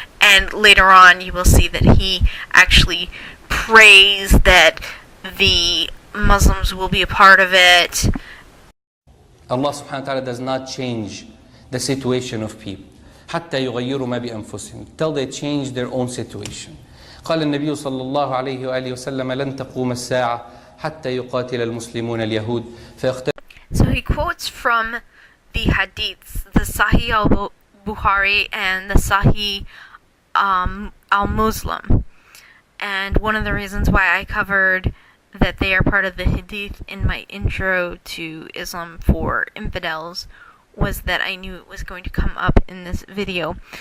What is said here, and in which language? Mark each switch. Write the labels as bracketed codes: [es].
[en] And later on, you will see that he actually prays that the Muslims will be a part of it. Allah subhanahu wa ta'ala does not change the situation of people [ar] حتى يغيروا ما بأنفسهم [en] till they change their own situation. [ar] قال النبي صلى الله عليه وآله وسلم لن تقوم الساعة حتى يقاتل المسلمون اليهود فيختلف. [en] So he quotes from the hadiths, the Sahih al-Bukhari and the Sahih al-Muslim. And one of the reasons why I covered that they are part of the hadith in my intro to Islam for infidels was that I knew it was going to come up in this video.